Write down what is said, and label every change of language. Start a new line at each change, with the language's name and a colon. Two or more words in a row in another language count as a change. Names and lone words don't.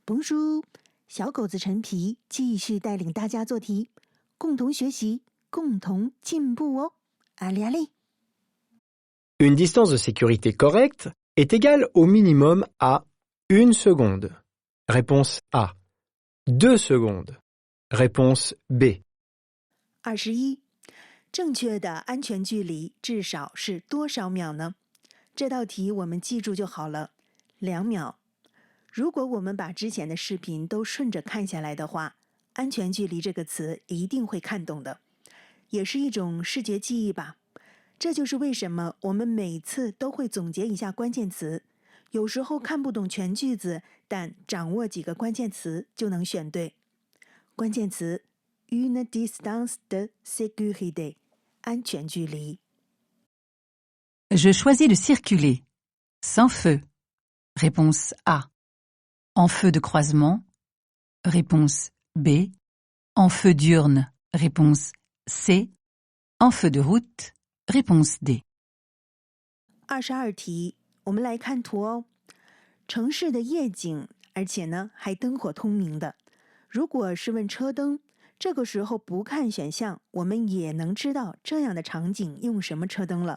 French: Bonjour，
Chinese: 小狗子陈皮继续带领大家做题，共同学习，共同进步哦。
French: Allez, allez. Une distance de sécurité correcte est égale au minimum à 1 seconde. Réponse A. 2 secondes. Réponse B.
Chinese: 21，正确的安全距离至少是多少秒呢？这道题我们记住就好了，2秒。如果我们把之前的视频都顺着看下来的话，安全距离这个词一定会看懂的，也是一种视觉记忆吧。这就是为什么我们每次都会总结一下关键词，有时候看不懂全句子，但掌握几个关键词就能选对。关键词
French: une distance de sécurité，
Chinese: 安全距离。
French: Je choisis de circuler. Sans feu. Réponse A. En feu de croisement. Réponse B. En feu diurne. Réponse C. En feu de route. Réponse D.
Chinese: 22题，我们来看图哦。城市的夜景，而且呢还灯火通明的。如果是问车灯，这个时候不看选项，我们也能知道这样的场景用什么车灯了。